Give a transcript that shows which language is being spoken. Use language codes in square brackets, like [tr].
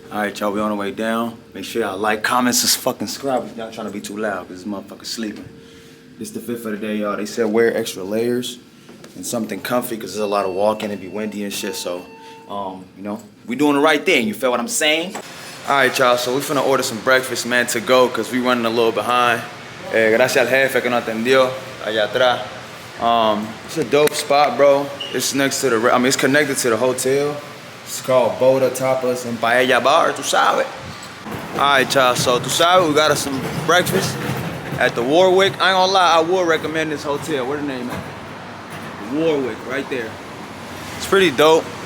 [en] All right, y'all, we on the way down. Make sure y'all like, comment, fucking subscribe if y'all trying to be too loud because this motherfucker's sleeping. This is the fifth of the day, y'all. They said wear extra layers and something comfy because there's a lot of walking, it be windy and shit, so, you know, we doing the right thing, you feel what I'm saying? All right, y'all, so we finna order some breakfast, man, to go because we running a little behind. [es] Gracias al jefe que nos atendió allá atrás. [en] It's a dope spot, bro. It's next to the, it's connected to the hotel. It's called Boda Tapas and Paella Bar, [es] tu sabes. [en] All right, y'all, so [es] tu sabes, [en] we got us some breakfast at the Warwick. I ain't gonna lie, I would recommend this hotel. Where the name at? Warwick, right there. It's pretty dope.